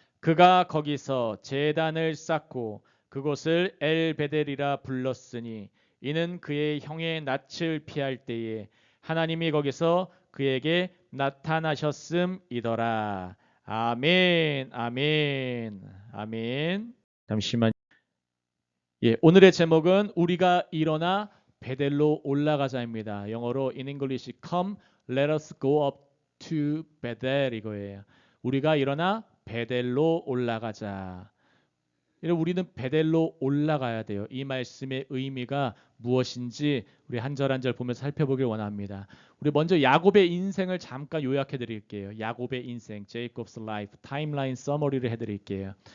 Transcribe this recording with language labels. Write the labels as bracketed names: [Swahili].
[Korean] 그가 거기서 제단을 쌓고 그곳을 엘베델이라 불렀으니 이는 그의 형의 낯을 피할 때에 하나님이 거기서 그에게 나타나셨음이더라. 아멘, 아멘, 아멘. 잠시만. 오늘의 제목은 우리가 일어나 베델로 올라가자입니다. 영어로 [English] in English come let us go up to Bethel [Korean] 이거예요. 우리가 일어나 베델로 올라가자. 우리는 베델로 올라가야 돼요. 이 말씀의 의미가 무엇인지 우리 한 절 한 절 보면서 살펴보길 원합니다. 우리 먼저 야곱의 인생을 잠깐 요약해 드릴게요. 야곱의 인생, [English] Jacob's life, [Korean] 타임라인 서머리를 해드릴게요.